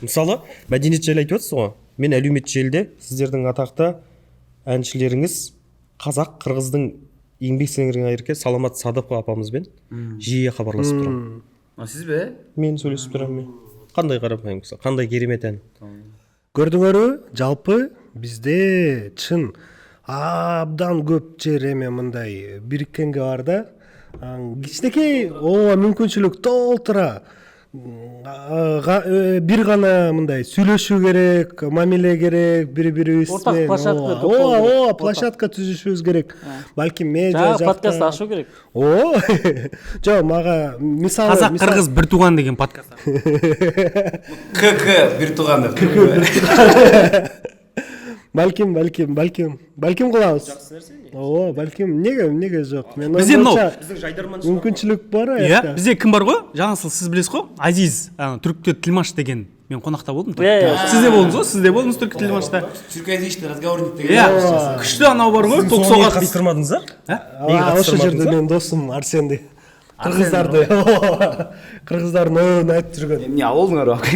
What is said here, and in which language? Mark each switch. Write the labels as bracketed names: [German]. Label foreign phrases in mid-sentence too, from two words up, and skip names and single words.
[Kazakh] Мысалы, мәдениет жайлы айтып отырсыз ғой. Мен әлеуметтік желіде сіздердің атақты әншілеріңіз қазақ, қырғыздың еңбек сіңірген қайраткері Саламат Садықова апамызбен жиі хабарласып тұрамын. Сіз бе? Мен сөйлесіп тұрамын. Қандай қарапайым кісі, қандай керемет ән. [Kyrgyz] Көрдүңөрбү? Жалпы бизде чын абдан көп жер мындай бириккенге бар да. Кичинекей мүмкүнчүлүк толтура. Бир гана мындай сүйлөшүү керек, мамиле керек, бири-бирибиз менен. Ортак площадка түзүшүбүз керек. Балким медиа жакта. Подкаст ашуу керек. Жок, мага мисалы Казак кыргыз бир тууган деген подкаст. КК бир тууган деп. Балким кылабыз. Жакшы нерсе. Балким неге жок. Мен Бизде мынау Биздин жайдарман мүмкүнчүлүк бар [Kazakh] Иә, бізде кім бар ғой? Жаңасыл сіз білесіз ғой? Азиз, түрікте Тілмаш деген. Мен қонақта болдым. Сізде болдыңыз ғой? Сізде болдыңыз түркі Тілмашта. Түркияда разговорник деген. Иә, күшті анау бар ғой? Токсоға қатыстырмадыңыздар? [Kyrgyz] Ошол жерде менин досум Арсенди. Кыргыздардын оюн айтып жүргөн. Эмне болдуңар?